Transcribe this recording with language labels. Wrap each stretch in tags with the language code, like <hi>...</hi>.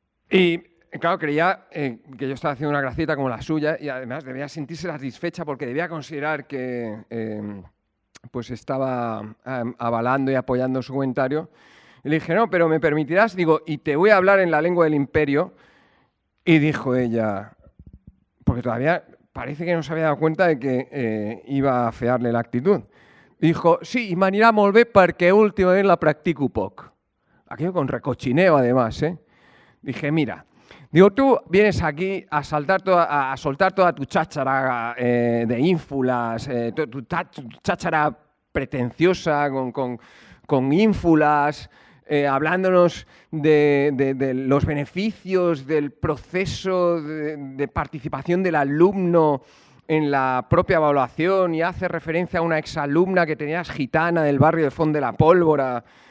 <es>Y claro, creía que yo estaba haciendo una gracieta como la suya y además debía sentirse satisfecha porque debía considerar que pues estaba avalando y apoyando su comentario. Y le dije, no, pero me permitirás, digo, y te voy a hablar en la lengua del imperio. Y dijo ella, porque todavía parece que no se había dado cuenta de que iba a afearle la actitud. Dijo, sí,</es> <ca>i m'anirà molt bé perquè últimament la practico poc.</ca> <es>Aquello con recochineo además, Dije, mira, digo, tú vienes aquí a soltar toda tu cháchara de ínfulas, tu cháchara pretenciosa con ínfulas, hablándonos de los beneficios del proceso de participación del alumno en la propia evaluación y hace referencia a una exalumna que tenías gitana del barrio de Font de la Pólvora.</es>